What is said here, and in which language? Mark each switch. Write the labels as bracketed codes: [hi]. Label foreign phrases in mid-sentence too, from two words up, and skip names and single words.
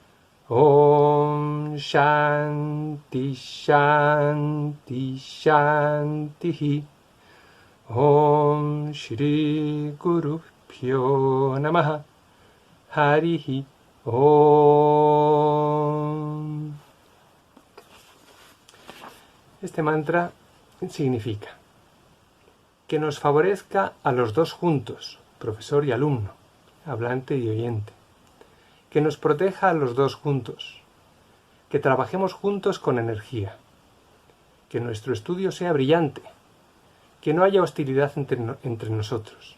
[sa] ॐ शान्तिः शान्तिः शान्तिः. ॐ श्रीगुरुभ्यो नमः हरिः ॐ. [es] Este mantra significa que nos favorezca a los dos juntos, profesor y alumno, hablante y oyente, que nos proteja a los dos juntos, que trabajemos juntos con energía, que nuestro estudio sea brillante, que no haya hostilidad entre nosotros.